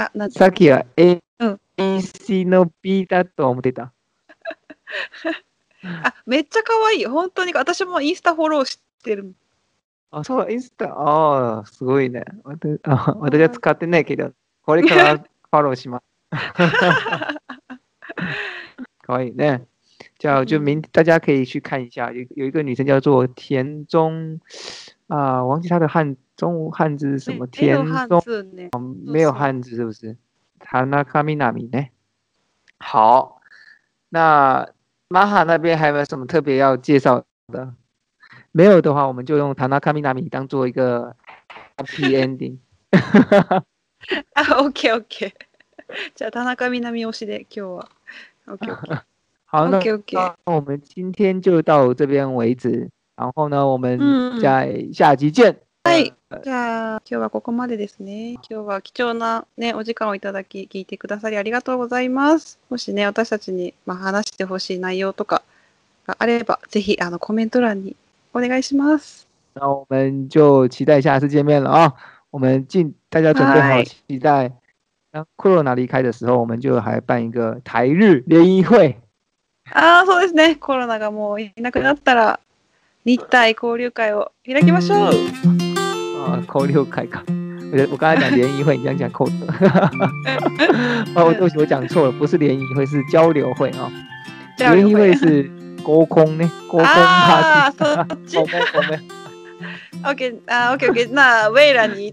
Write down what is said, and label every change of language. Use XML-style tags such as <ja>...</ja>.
<ja>さっきはAC の B だと思ってた。めっちゃ可愛い。本当に私もインスタフォローしてる。そう、インスタ、すごいね。私は使ってないけど、これからフォローします。可愛いね。</ja> <zh>就大家可以去看一下，有一个女生叫做田中忘记它的中汉字是什么？田中没有汉字是不是？田中みなみ呢？好，那玛哈那边还有没有什么特别要介绍的？没有的话，我们就用田中みなみ当做一个</zh> <en>happy ending。 OK。</en> <ja>じゃあ田中みなみ推しで今日は。</ja> <en>OK。</en> <zh>好，那我们今天就到这边为止。然后呢，我们在下集見。</zh> <ja>はい。じゃあ今日はここまでですね。今日は貴重なねお時間をいただき聞いてくださりありがとうございます。もしね私たちに話してほしい内容とかがあればぜひコメント欄にお願いします。</ja> <zh>那我们就期待下次见面了啊！我们大家准备好期待。当コロナ離開的時候，我們就還辦一個台日聯誼會。</zh> <ja>そうですね。コロナがもういなくなったら日台交流会を開きましょう。交流会か。</ja> <zh>我剛才講聯誼會，你講扣的。對不起，我講錯了，不是聯誼會，是交流會啊。聯誼會是溝通呢，溝通</zh> <ja>パーティー。OK。</ja> <zh>那未来に</zh>